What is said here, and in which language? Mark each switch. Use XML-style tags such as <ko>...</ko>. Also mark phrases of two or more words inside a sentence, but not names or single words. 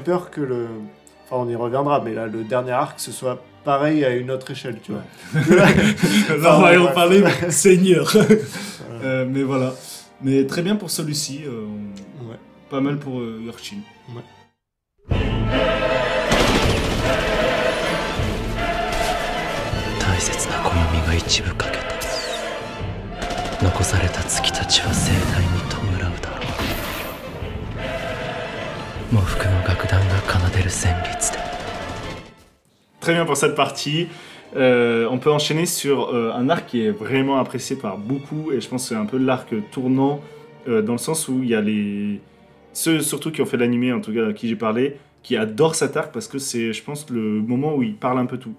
<fr>peur que le... Enfin, on y reviendra, mais là, le dernier arc, ce soit pareil à une autre échelle, tu vois. Là, on va y en bref. parler, Seigneur. Voilà. Mais voilà. Mais très bien pour celui-ci. Ouais. Pas mal pour York Shin. Ouais.</fr> <ja>大切な暦が一部欠けた残された月たちは盛大に弔うだろう喪服の楽団が奏でる旋律で</ja> <fr>Très bien pour cette partie. On peut enchaîner sur un arc qui est vraiment apprécié par beaucoup, et je pense que c'est un peu l'arc tournant, dans le sens où il y a ceux surtout qui ont fait l'animé, en tout cas à qui j'ai parlé, qui adorent cet arc parce que c'est, je pense, le moment où il parle un peu tout.</fr>